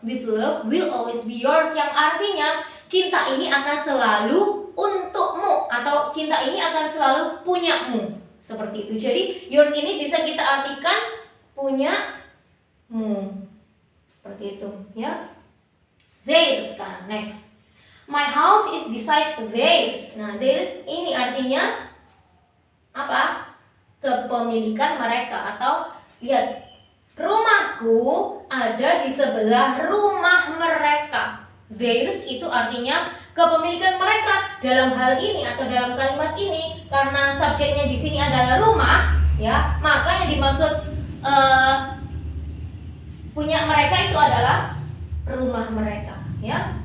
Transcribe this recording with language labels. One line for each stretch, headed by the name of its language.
English: This love will always be yours
Indonesian: yang artinya cinta ini akan selalu untukmu atau cinta ini akan selalu punyamu. Seperti itu. Jadi yours ini bisa kita artikan punyamu. Seperti itu ya. Theirs sekarang, next.
English: My house is beside theirs.
Indonesian: Nah, theirs ini artinya apa? Kepemilikan mereka atau lihat, rumahku ada di sebelah rumah mereka. Theirs itu artinya kepemilikan mereka. Dalam hal ini atau dalam kalimat ini karena subjeknya di sini adalah rumah, ya, maka yang dimaksud punya mereka itu adalah rumah mereka, ya.